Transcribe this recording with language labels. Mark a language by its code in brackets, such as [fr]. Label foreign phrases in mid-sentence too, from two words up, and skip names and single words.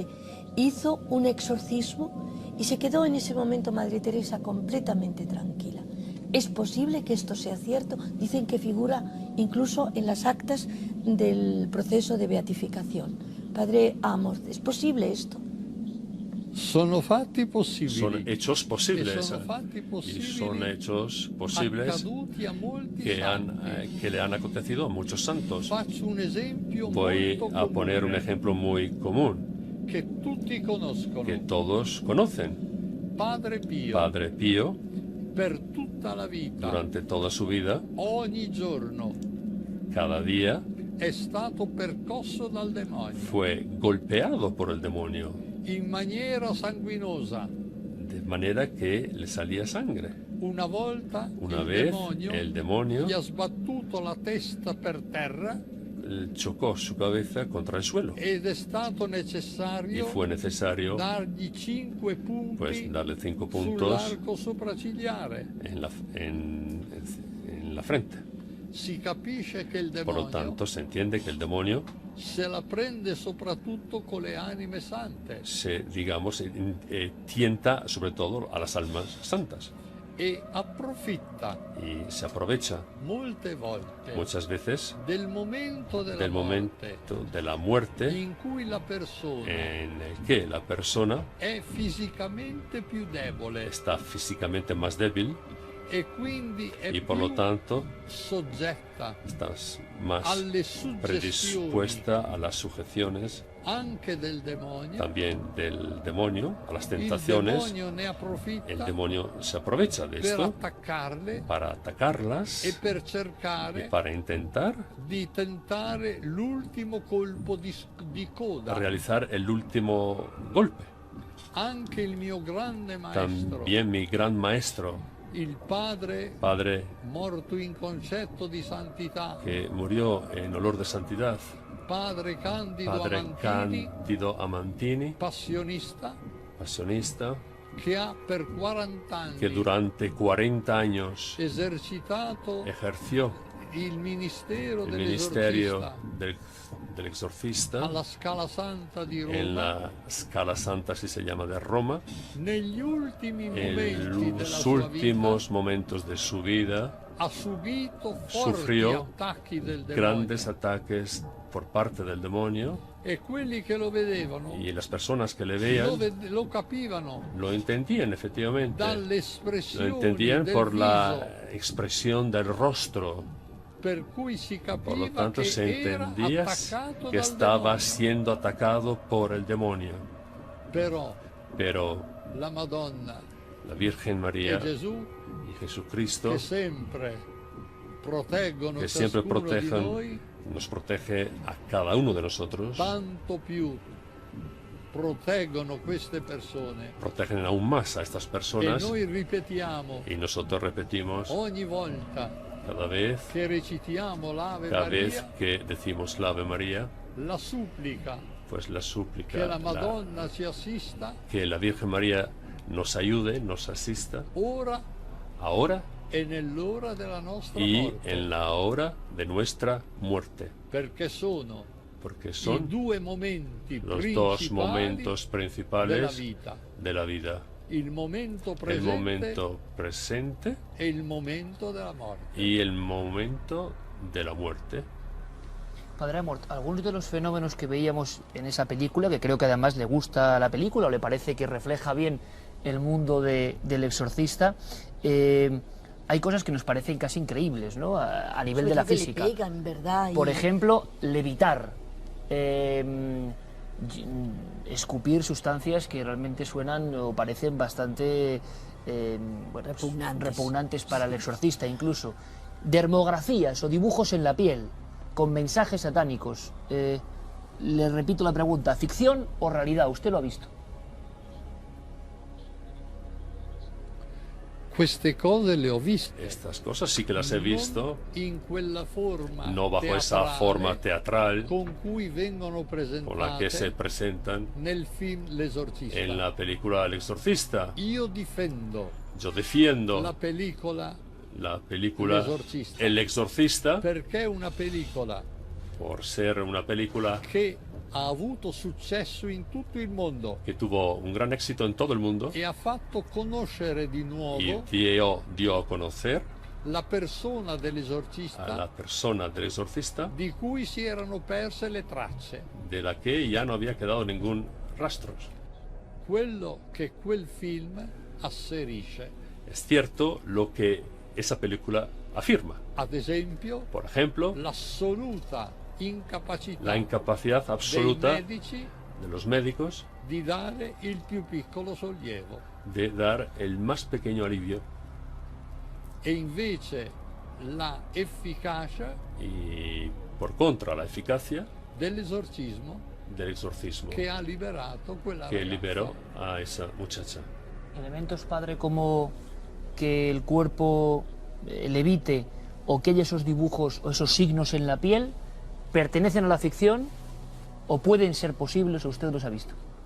[es] Hizo un exorcismo y se quedó en ese momento Madre Teresa completamente tranquila. ¿Es posible que esto sea cierto? Dicen que figura incluso en las actas del proceso de beatificación. Padre Amorth, ¿es posible esto? [it] Sono fatti possibili. [es] Son hechos posibles. [it] Sono fatti possibili, [es] Y son hechos posibles [it] accaduti a molti [es] que le han acontecido a muchos santos. [it] Faccio un esempio [es] Voy [it] molto [es] a poner un [it] comune, [es] ejemplo muy común [it] che tutti conoscono. [es] que todos conocen. [it] Padre Pio, [es] Padre Pío, [it] per tutta la vita, [es] durante toda su vida, [it] ogni giorno, [es] cada día, [it] è stato percosso dal demonio [es] fue golpeado por el demonio, [it] in maniera sanguinosa. [es] de manera que le salía sangre. [it] Una volta [es] Una [it] il [es] vez [it] demonio [es] el demonio [it] gli ha sbattuto la testa per terra [es] chocó su cabeza contra el suelo [it] ed è stato [es] y [it] necessario [es] fue necesario [it] dargli 5 punti [es] pues darle 5 puntos [it] sull'arco sopraccigliare. [es] en la frente. [it] Si capisce che il [es] Por lo [it] demonio [es] tanto, se entiende que el demonio [it] se la prende soprattutto con le anime sante [es] digamos, tienta sobre todo a las almas santas [it] e approfitta [es] y se aprovecha [it] molte volte [es] muchas veces [it] del momento della [es] del [it] morte [es] momento de la muerte [it] in cui la persona [es] en el que la persona [it] è fisicamente più debole [es] está físicamente más débil [it] e quindi è [es] y por [it] più [es] lo tanto [it] soggetta [es] estás más [it] alle suggestioni [es] predispuesta a las sujeciones [it] anche del demonio. [es] también del demonio, a las [it] Il [es] tentaciones. [it] demonio ne approfitta [es] El demonio se aprovecha de [it] per [es] esto [it] attaccarle [es] para atacarlas [it] e per [es] y [it] cercare [es] para intentar [it] di tentare l'ultimo colpo di coda. [es] realizar el último golpe. [it] Anche il mio grande maestro, [es] También mi gran maestro, [it] il padre [es] padre [it] morto in concetto di santità, [es] que murió en olor de santidad, [it] padre Candido [es] padre [it] Amantini, [es] Cándido Amantini, [it] passionista, [es] pasionista, [it] che ha per 40 anni [es] que durante 40 años [it] esercitato [es] ejerció [it] il ministero [es] el ministerio [it] dell'esorcista [es] del exorcista [it] alla Scala Santa di Roma. [es] en la Scala Santa, si se llama, de Roma. [it] Negli ultimi [es] En [it] momenti della [es] los [it] sua [es] últimos [it] vita [es] momentos de su vida [it] ha subito forti [es] sufrió [it] attacchi del demonio [es] grandes ataques por parte del demonio [it] e quelli che lo vedevano [es] y las personas que le veían [it] lo capivano [es] lo entendían efectivamente. Lo [it] dall'espressione [es] entendían [it] del [es] por [it] viso, [es] la expresión del rostro. [it] per cui si [es] Por lo [it] capiva [es] tanto, [it] che [es] se [it] era [es] entendía [it] attaccato [es] que [it] dal [es] estaba [it] demonio. [es] siendo atacado por el demonio. [it] Però la Madonna [es] La Virgen María [it] e Gesù [es] y Jesucristo, [it] che sempre proteggono [es] que siempre [it] ciascuno di noi, [es] nos protege a cada uno de nosotros, [it] tanto più proteggono queste persone. [es] protegen aún más a estas [it] E [es] personas [it] noi ripetiamo [es] y nosotros repetimos [it] ogni volta [es] cada vez [it] che recitiamo l'Ave [es] cada vez [it] Maria [es] que decimos la Ave María, [it] la supplica [es] pues la súplica, [it] che la Madonna ci assista [es] que la Virgen María nos ayude, nos asista, [it] ora [es] ahora [it] e nell'ora della nostra [es] y [it] morte, [es] en la hora de nuestra muerte, [it] perché sono [es] porque [it] i [es] son [it] due momenti [es] los dos [it] principali [es] momentos [it] della [es] principales [it] vita, [es] de la vida, [it] il momento [es] el [it] presente [es] momento presente [it] e il momento della morte. [es] y el momento de la muerte. Padre Amort, algunos de los fenómenos que veíamos en esa película, que creo que además le gusta la película o le parece que refleja bien el mundo del exorcista, hay cosas que nos parecen casi increíbles, ¿no? A nivel de la física. Le pegan, ¿verdad? Por ejemplo, levitar, escupir sustancias que realmente suenan o parecen bastante bueno, repugnantes para el exorcista incluso. Dermografías o dibujos en la piel con mensajes satánicos. Le repito la pregunta, ¿ficción o realidad? ¿Usted lo ha visto? [it] Queste cose le ho viste. [es] Estas cosas sí que las he visto, [it] In quella forma [es] no bajo esa forma teatral [it] con cui vengono [es] con la que se [it] presentate [es] presentan [it] nel film L'Esorcista. [es] en la película El Exorcista. [it] Io difendo [es] Yo defiendo [it] la pellicola [es] la película [it] L'Esorcista. [es] El Exorcista [it] perché è una pellicola [es] por ser una película [it] che ha avuto successo in tutto il mondo [es] que tuvo un gran éxito en todo el mundo [it] e ha fatto conoscere di [es] y [it] nuovo [es] dio a conocer [it] la persona [es] a la [it] dell'esorcista [es] persona del exorcista [it] di cui si erano perse le tracce. [es] de la que ya no había quedado ningún rastro. [it] Quello che quel film asserisce, [es] Es cierto lo que esa película afirma. [it] ad esempio, [es] Por ejemplo, [it] l'assoluta incapacità [es] la incapacidad [it] dei [es] absoluta [it] medici [es] de los médicos [it] di dare il più piccolo sollievo [es] de dar el más pequeño alivio [it] e invece la efficacia [es] y, por contra, la eficacia [it] dell'esorcismo [es] del exorcismo [it] che ha liberato quella [es] que [it] ragazza. [es] liberó a esa muchacha. Elementos, padre, como que el cuerpo levite o que haya esos dibujos o esos signos en la piel, ¿pertenecen a la ficción o pueden ser posibles o usted los ha visto?